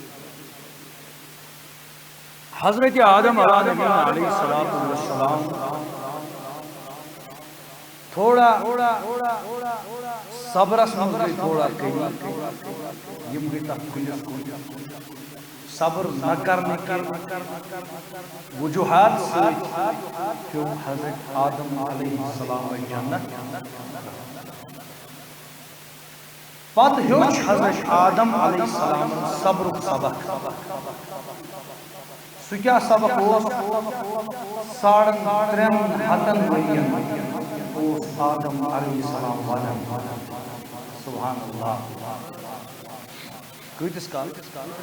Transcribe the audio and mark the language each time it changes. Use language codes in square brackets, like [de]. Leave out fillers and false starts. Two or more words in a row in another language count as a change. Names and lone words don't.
[ks] حضرت آدم [ar] علیہ السلام [ks] تھوڑا صبرس منٛز گٔے تھوڑا کمی یم گٔے تتھ کُلِس کُن [ur] صبر نہ کرنے کے وجوہات [ks] سۭتۍ پیوٚو حضرت آدم [ar] علیہ السلام [ks] جنت پتہٕ ہیوٚچھ حضرت آدم [ar] علیہ السلام [ks] صبرُک سبق سُہ کیٛاہ سبق اوس 3.5 ہتن ؤرین اوس آدم [ar] علیہ السلام [ks] ودان [ar] سبحان اللہ [ks] کۭتِس کالس